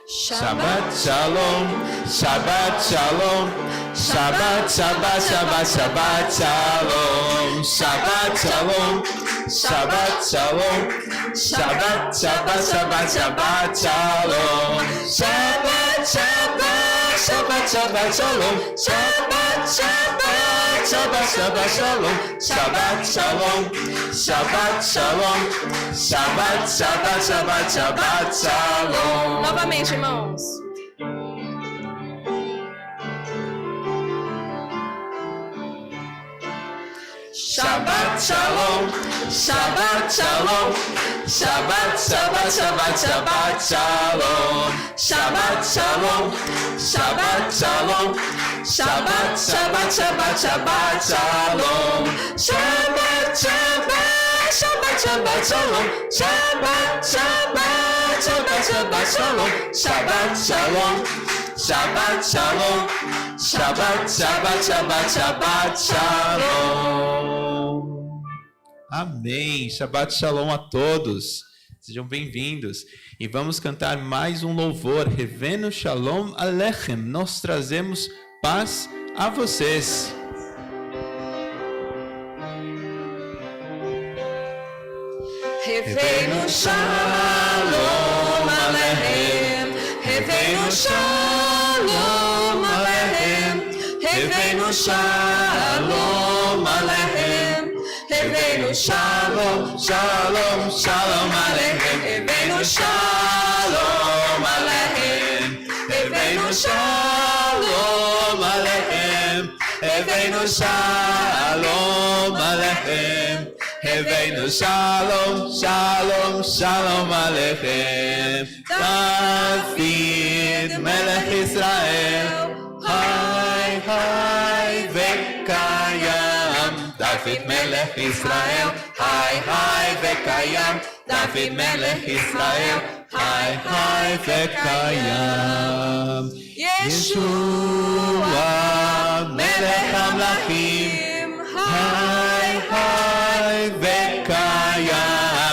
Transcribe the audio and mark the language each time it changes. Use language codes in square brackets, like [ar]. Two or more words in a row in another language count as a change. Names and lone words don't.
[he] שבת שלום, שבת שלום, שבת, שבת, שבת, שבת שלום, שבת שלום, שבת שלום, שבת, שבת, שבת, שבת שלום, שבת, שבת, שבת, שבת שלום, שבת, שבת, שבת, שבת שלום, שבת שלום, שבת שלום, שבת, שבת, שבת, שבת שלום. [pt] Novamente, irmãos. [he] שבת שלום, שבת שלום, שבת, שבת, שבת, שבת שלום, שבת שלום, שבת שלום, שבת, שבת, שבת, שבת שלום, שבת, שבת, שבת, שבת שלום, שבת, שבת, שבת, שבת שלום, שבת שלום, שבת שלום, שבת, שבת, שבת, שבת שלום. [pt] Amém. [he] שבת שלום [pt] a todos. Sejam bem-vindos. E vamos cantar mais um louvor. [he] הבאנו שלום עליכם. [pt] Nós trazemos paz a vocês. [he] הבאנו שלום עליכם, הבאנו שלום עליכם, הבאנו שלום עליכם, הבאנו שלום, שלום, שלום עליכם, הבאנו שלום עליכם, הבאנו שלום עליכם, הבאנו שלום עליכם, הבאנו שלום, שלום, שלום עליכם. דוד מלך ישראל, חי, חי, וקיים. דוד מלך ישראל, חי, חי, וקיים. דוד מלך ישראל, חי, חי, וקיים. ישוע מלך המלכים, חי, חי, וקיים.